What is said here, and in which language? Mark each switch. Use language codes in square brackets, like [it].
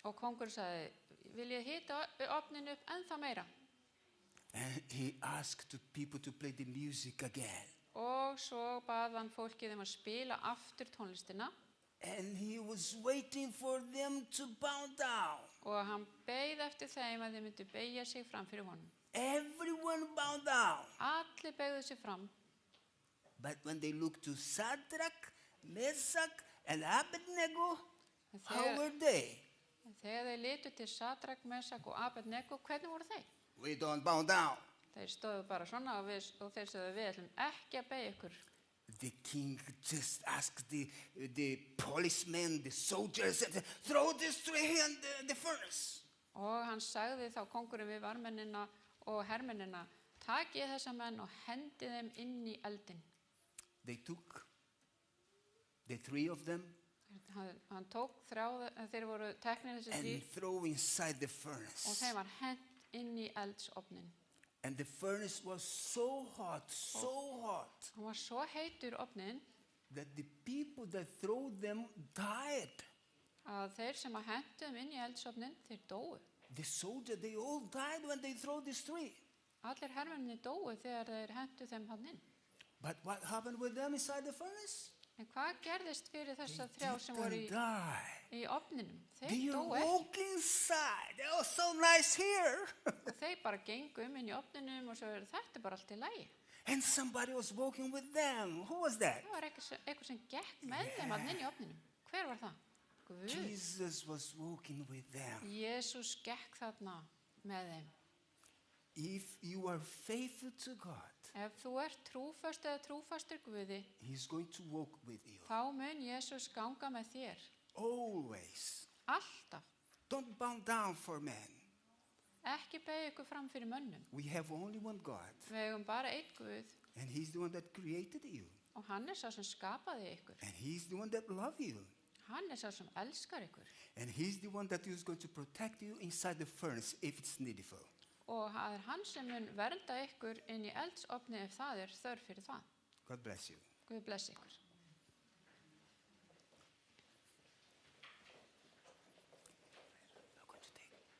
[is] Og kongurinn sagði, vil ég hita ofnin upp ennþá meira? [en] And he asked the people to play the music again. [is] Og svo bað hann fólkið að spila aftur tónlistina. [en] And he was waiting for them to bow down. [is] Og hann beið eftir þeim að þeir myndu beygja sig fram fyrir honum. [en] Everyone bowed down. [is] Allir beygðu sig fram. [en] But when they looked to Shadrach, Meshach, and Abednego, how were they? [is] Þegar þeir litu til Shadrach, Meshach og Abednego, hvernig voru þeir? [en] We don't bow down. [is] Þeir stóðu bara svona og þeir sögðu, við ætlum ekki að beygja ykkur. [en] The king just asked the policemen, the soldiers, throw these 3 in the furnace. [is] Og hann sagði þá kongurinn við varmennina og hermennina, takið þessa menn og hendið þeim inn í eldin. [en] They took the 3 of them. [is] Hann tók 3, þeir voru teknir þessi 3. [en] And throw inside the furnace. [is] Og þeim var hent inn í eldsofnin. [en] And the furnace was so hot. [is] Hann var svo heitur ofnin. [en] That the people that throw them died. [is] Að þeir sem að hentu þeim inn í eldsofnin, þeir dóu. [en] The soldiers, they all died when they throw these 3. [is] Allir hermennir dóu þegar þeir hentu þeim hann inn. [en] But what happened with them inside the furnace? [is] En hvað gerðist fyrir þessa 3 sem voru í ofninum? Þeir [en] they [is] dóu [en] walk inside. They are so nice here. [is] Og þeir bara gengu inn í ofninum og svo þetta bara allt í lagi. [en] And somebody was walking with them. Who was that? [is] Það var eitthvað sem gekk með þeim inn í ofninum. Hver var það? Guð. [en] Jesus was walking with them. [is] Jesús gekk þarna með þeim. [en] If you are faithful to God, [is] ef þú trúfast eða trúfastur Guði, [en] He's going to walk with you. [is] Þá mun Jesús ganga með þér. [en] Always. [is] Alltaf. [en] Don't bow down for men. [is] Ekki beygja ykkur fram fyrir mönnum. [en] We have only one God, [is] Við eigum bara einn Guð [en] and He's the one that created you, [is] og hann sá sem skapaði ykkur. [en] and He's the one that loves you, [is] Hann sá sem elskar ykkur. [en] and He's the one that is going to protect you inside the furnace if it's needful. [is] Og það hann sem mun vernda ykkur inn í eldsofni ef það þörf fyrir það. [en] God bless you. [is] Guð blessi ykkur. [en] We're going to take.